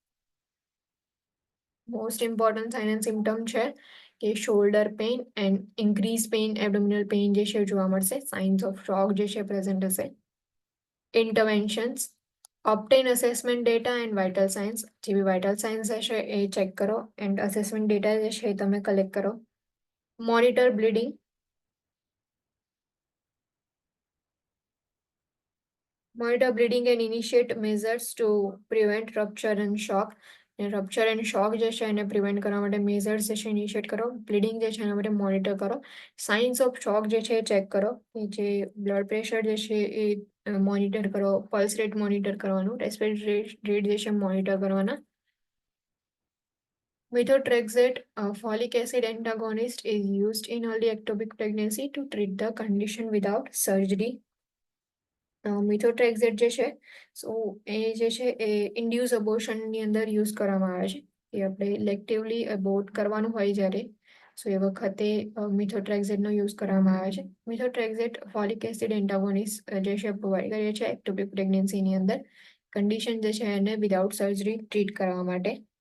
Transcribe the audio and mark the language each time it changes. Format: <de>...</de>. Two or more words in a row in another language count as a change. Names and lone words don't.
<en>most important sign and symptom</en> <gu>છે કે</gu> <en>shoulder pain and increase pain abdominal pain</en> <gu>જે છે જોવા મળશે.</gu> <en>signs of shock</en> <gu>જે છે પ્રેઝન્ટ હશે.</gu> <en>interventions obtain assessment data and vital signs.</en> <gu>જે બી</gu> <en>vital signs</en> <gu>હશે એ ચેક કરો</gu> <en>and assessment data</en> <gu>જે છે એ તમે કલેક્ટ કરો.</gu> <en>monitor bleeding. Monitor bleeding and initiate measures to prevent rupture and shock. rupture and shock</en> <gu>જે છે એને પ્રિવેન્ટ કરવા માટે મેઝર્સ જે છે ઇનિશિએટ કરો. બ્લીડિંગ જે છે એના માટે મોનિટર કરો.</gu> <en>signs of shock</en> <gu>જે છે એ ચેક કરો. જે</gu> <en>blood pressure</en> <gu>જે છે એ મોનિટર કરો.</gu> <en>pulse rate</en> <gu>મોનિટર કરવાનું.</gu> <en>respiratory rate</en> <gu>જે છે મોનિટર કરવાના.</gu> <en>Methotrexate, a folic acid antagonist, is used in early ectopic pregnancy to treat the condition without surgery.</en> <gu>મિથોટ્રેક્ઝેટ જે છે સો એ જે છે એ ઇન્ડ્યુસ અબોર્શનની અંદર યુઝ કરવામાં આવે છે. એ આપણે ઇલેક્ટિવલી અબોર્ટ કરવાનું હોય જ્યારે સો એ વખતે મિથોટ્રેક્ઝેટનો યુઝ કરવામાં આવે છે. મિથોટ્રેક્ઝેટ</gu> <en>folic acid antagonist</en> <gu>જે છે પ્રોવાઈડ કરીએ છીએ એક્ટોપિક પ્રેગ્નન્સીની અંદર કન્ડિશન જે છે એને</gu> <en>without surgery</en> <gu>ટ્રીટ કરવા માટે.</gu>